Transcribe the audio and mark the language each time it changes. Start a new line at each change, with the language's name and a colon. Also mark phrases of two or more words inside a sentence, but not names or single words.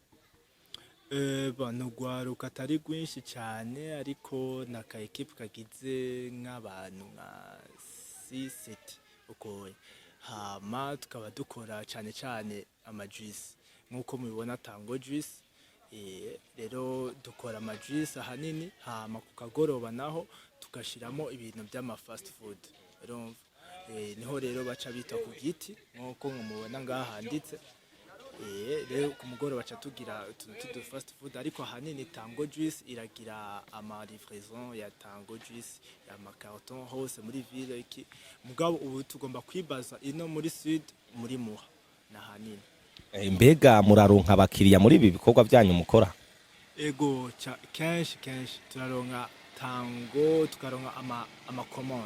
Rundi: Urwaruka atari rwinshi cyane, ariko naka equipe kagize nk'abantu nka 6-7 uko. Hama tukaba dukora cyane amajuice nkuko mubibona Tango Juice. Rero dukora amajuice ahanini, hama ku kagoroba naho tugashiramo ibintu by'ama
English: fast food.
Rundi: Niho rero baca bita ku giti nkuko mubona ngaha handitse. Rero ku mugoroba baca tugira utuntu
English: fast food,
Rundi: ariko ahanini Tango Juice iragira ama livraison ya Tango Juice ya makarton hose muri ville iki. Mugabo ubu tugomba kwibaza ino muri sud muri Muha na hanini. Mbega muraronka abakiriya muri ibi bikorwa byanyu mukora? Ego kenshi turaronka Tango, tukaronka ama commande.